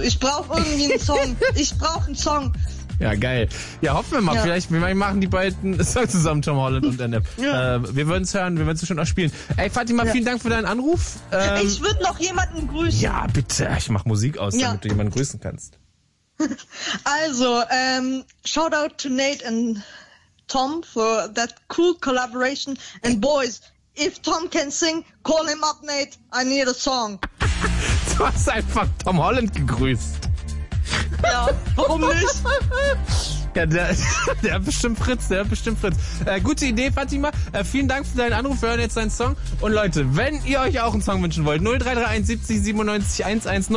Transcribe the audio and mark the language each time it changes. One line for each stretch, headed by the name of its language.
German: Ich brauche irgendwie einen Song. Ich brauche einen Song. Ja, geil. Ja, hoffen wir mal. Ja. Vielleicht machen die beiden Song zusammen, Tom Holland und NF. Ja. Wir würden es hören, wir würden es schon auch spielen. Ey, Fatima, vielen Dank für deinen Anruf. Ich würde noch jemanden grüßen. Ja, bitte. Ich mach Musik aus, damit du jemanden grüßen kannst.
English: Also, Shoutout to Nate and Tom for that cool collaboration. And boys, if Tom can sing, call him up, Nate. I need a song.
German: Du hast einfach Tom Holland gegrüßt. Ja, warum nicht? Ja, der hat bestimmt Fritz, der hat bestimmt Fritz. Gute Idee, Fatima. Vielen Dank für deinen Anruf. Wir hören jetzt deinen Song. Und Leute, wenn ihr euch auch einen Song wünschen wollt, 0331 70 97 110.